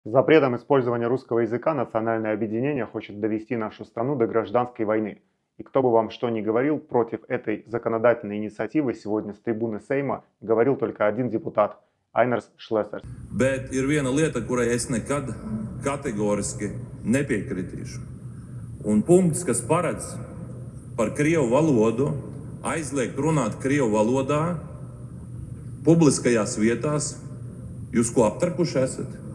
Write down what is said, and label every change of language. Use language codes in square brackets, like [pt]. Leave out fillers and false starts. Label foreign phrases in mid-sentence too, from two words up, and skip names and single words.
[ru] Запретом использования русского языка национальное объединение хочет довести нашу страну до гражданской войны. И кто бы вам что ни говорил, против этой законодательной инициативы сегодня с трибуны Сейма говорил только один депутат – Ainars Šlesers. [lv] Bet ir viena lieta, kurai es nekad kategoriski nepiekritīšu. Un punkts, kas paredz par krievu valodu, aizliegt runāt krievu valodā, publiskajās vietās, jūs ko aptarkuši esat?